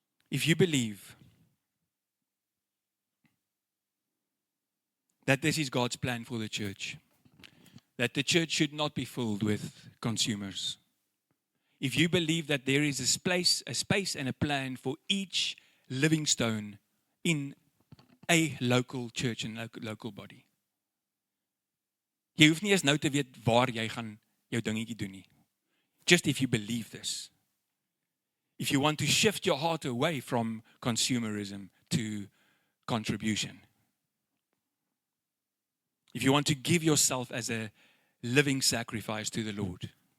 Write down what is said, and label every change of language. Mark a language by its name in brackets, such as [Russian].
[English] If you believe that this is God's plan for the church, that the church should not be filled with consumers, if you believe that there is a space and a plan for each living stone in a local church and local body. [Afrikaans] Jy hoef nie eens nou te weet waar jy gaan jou dingetjie doen nie. [English] Just if you believe this. If you want to shift your heart away from consumerism to contribution. If you want to give yourself as a living sacrifice to the Lord.